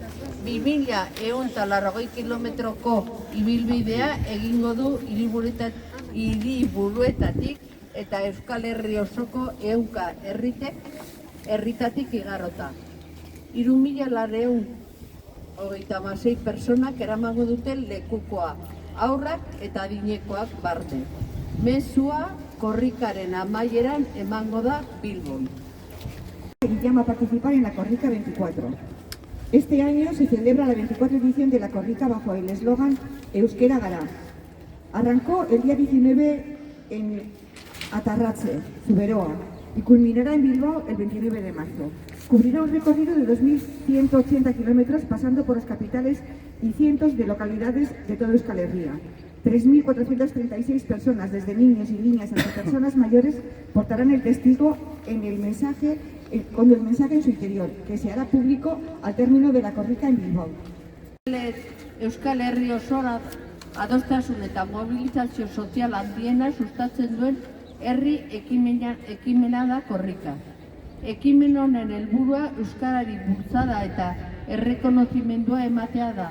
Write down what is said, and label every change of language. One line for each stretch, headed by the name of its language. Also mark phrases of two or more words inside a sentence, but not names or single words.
Basque: 2180 kilometroko ibilbidea egingo du hiriburuetatik eta Euskal Herri osoko 100 herritatik igarota. 3.436 personak eramango dute lekukoa, haurrak eta adinekoak barne. Mezua korrikaren amaieran emango da Bilbon.
Spanish: Llama a participar en la Korrika 24. Este año se celebra la 24 edición de la Korrika bajo el eslogan Euskera Gara. Arrancó el día 19 en Atarratze, Zuberoa, y culminará en Bilbao el 29 de marzo. Cubrirá un recorrido de 2.180 kilómetros pasando por las capitales y cientos de localidades de toda Euskal Herria. 3.436 personas, desde niños y niñas hasta personas mayores, portarán el testigo con el mensaje en su interior, que se hará público al término de la Korrika en Bilbao.
Basque: Euskal Herri osora adostasun eta mobilizazio sozial handiena sustatzen duen herri ekimena da Korrika. Ekimen honen helburua euskarari bultzada eta errekonozimendua ematea da.